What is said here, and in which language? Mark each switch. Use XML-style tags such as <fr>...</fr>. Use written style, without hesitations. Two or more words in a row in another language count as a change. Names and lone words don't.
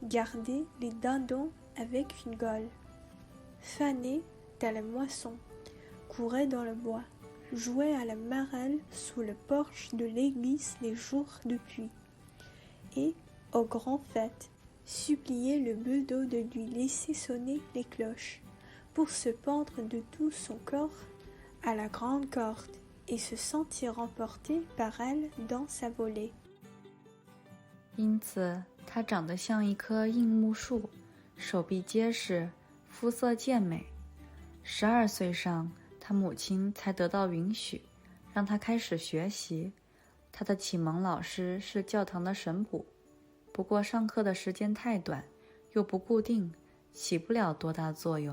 <fr>garder les dindons avec une gaule, faner dans la moisson, courait dans le bois, jouait à la marelle sous le porche de l'église les jours de pluie, et, aux grandes fêtes, suppliait le bedeau de lui laisser sonner les cloches, pour se pendre de tout son corps à la grande corde et se sentir emporté par elle dans sa volée.</fr> <zh>因此，她长得像一棵硬木树，手臂结实，肤色健美。12岁上，她母亲才得到允许，让她开始学习。她的启蒙老师是教堂的神捕，不过上课的时间太短，又不固定，起不了多大作用。</zh>